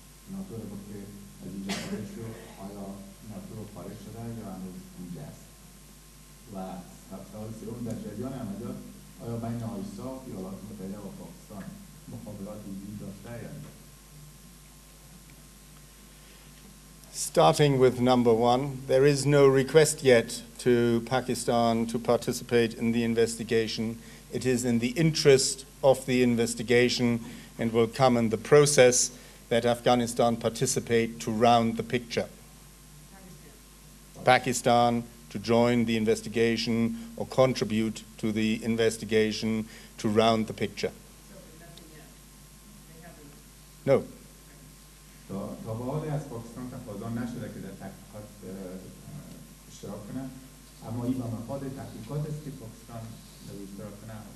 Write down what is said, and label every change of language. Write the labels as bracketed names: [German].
[Persian] ناتو رو گفت که از اینجا خارج شد آیا ناتو خارج شده یا هنوز اونجا است؟ و سوال سوم در جریان عملیات آیا بین آیساف یا ایالات متحده و پاکستان مقابلات وجود داشته یا نه؟ [English] Starting with number 1, there is no request yet to Pakistan to participate in the investigation. It is in the interest of the investigation and will come in the process that Afghanistan participate to round the picture. Pakistan to join the investigation or contribute to the investigation to round the picture. No. [Persian] تا به حال از پاکستان تقاضا نشده که در تحقیقات اشتراک کنه، اما این به مفاد تحقیقات است که پاکستان در اشتراک کنه.